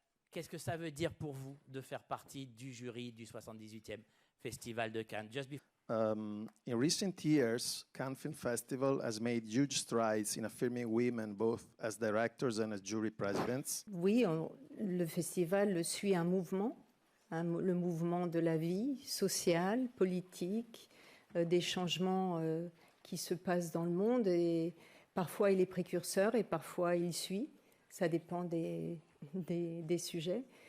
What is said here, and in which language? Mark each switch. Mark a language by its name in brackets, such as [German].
[French] Qu'est-ce que ça veut dire pour vous de faire partie du jury du 78e Festival de Cannes? [English] In recent years, Cannes Film Festival has made huge strides in affirming women both as directors and as jury presidents. [French] Oui, le festival suit un mouvement, le mouvement de la vie sociale, politique, des changements qui se passent dans le monde, et parfois il est précurseur et parfois il suit, ça dépend des sujets.